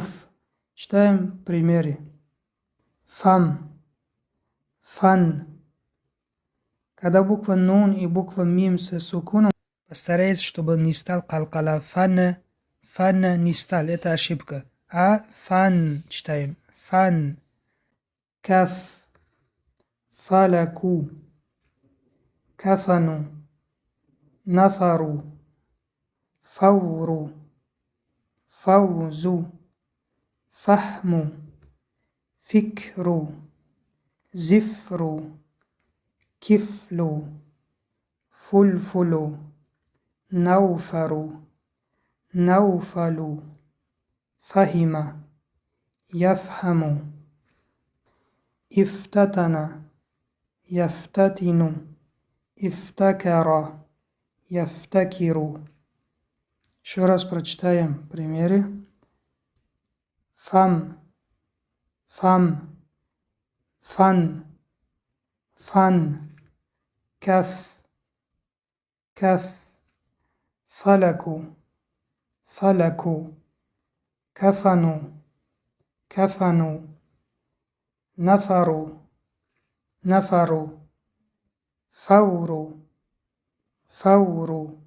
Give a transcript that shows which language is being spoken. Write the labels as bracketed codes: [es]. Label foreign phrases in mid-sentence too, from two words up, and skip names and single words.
[ru] Читаем примеры. [ar] فم، فن. [ru] Когда буква нун и буква мим с сукуном, постарайтесь, чтобы не стал калкала. Фана, фана не стал. Это ошибка. А фан читаем. Фан. [ar] كف. فلك. كفن. نفر. فور. فوز. فهم. فكر. ظفر. كفل. فلفل. نوفر. نوفل. فهم. يفهم. افتتن. يفتتن. افتكر. Яфтакиру. [ru] Еще раз прочитаем примеры. [ar] فم. فم. فن. فن. كف. كف. فلك. فلك. كفن. كفن. نفر. نفر. فور. فور.